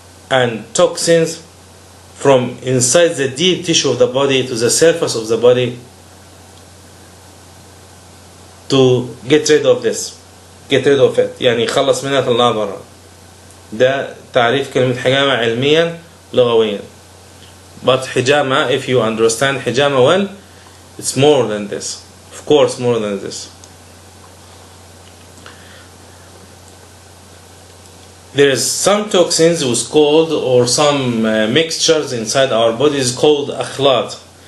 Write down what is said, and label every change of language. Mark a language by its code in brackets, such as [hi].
[en] and toxins from inside the deep tissue of the body to the surface of the body to get rid of this, get rid of it. [ar] يعني يخلص منها طلعها برا. ده تعريف كلمة حجامة علميا لغويا. [en] But hijama, if you understand hijama well, it's more than this. Of course, more than this. There is some toxins was called, or some mixtures inside our bodies called أخلاط.